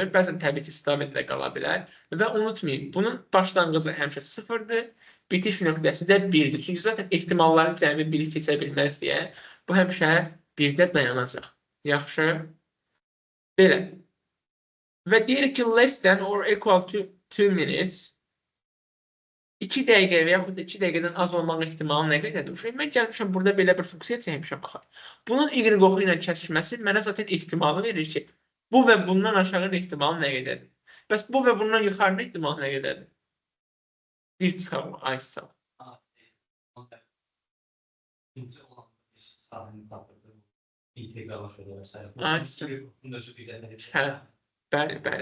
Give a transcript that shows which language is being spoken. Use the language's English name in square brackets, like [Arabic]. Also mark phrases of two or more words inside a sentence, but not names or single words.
[Azerbaijani] Bəzən təbii ki, stabil də qala bilər. Və unutmayın, bunun başlanğıcı həmişə 0-dır, bitiş nöqtəsi də 1-dir. Çünki zaten ehtimalların cəmi 1-i keçə bilməz deyə bu həmişə 1-də dayanacaq. Yaxşı. Belə. Və deyirik ki, [English] less than or equal to 2 minutes [Azerbaijani] 2 dəqiqə və yaxud da 2 dəqiqədən az olmaq ehtimalı nə qədərdir? Mən gəlmişəm burada belə bir funksiya çəkmişəm baxaq. Bunun y qoxu ilə kəsişməsi mənə zaten ehtimalı verir ki, bu və bundan aşağı ehtimalı nə qədərdir? Bəs bu və bundan yuxarı ehtimalı nə qədərdir? Bir çıxar, ay çıxar. Bəli, bəli.